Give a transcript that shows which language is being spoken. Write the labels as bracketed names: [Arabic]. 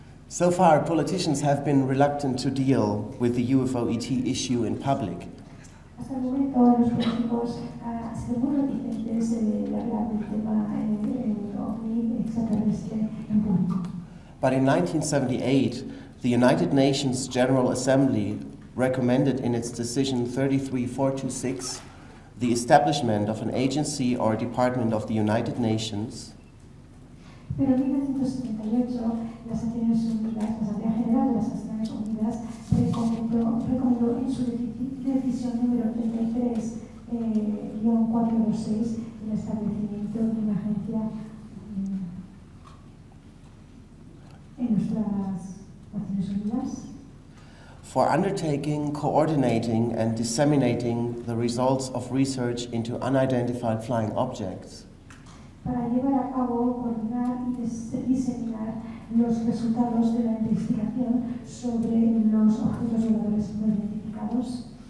[English] So far, politicians have been reluctant to deal with the UFO-ET issue in public. [Spanish] Hasta el momento, los políticos han sido muy reticentes de hablar del tema ovni extraterrestre en público. [English] But in 1978, the United Nations General Assembly recommended in its decision 33426 the establishment of an agency or department of the United Nations [Spanish] Pero en 1978, la Asamblea General de las Naciones Unidas recomendó en su decisión número 33-426 el establecimiento de una agencia en nuestras Naciones Unidas [English] for undertaking, coordinating, and disseminating the results of research into unidentified flying objects. [Spanish] Para llevar a cabo, coordinar y diseminar los resultados de la investigación sobre los objetos voladores no identificados.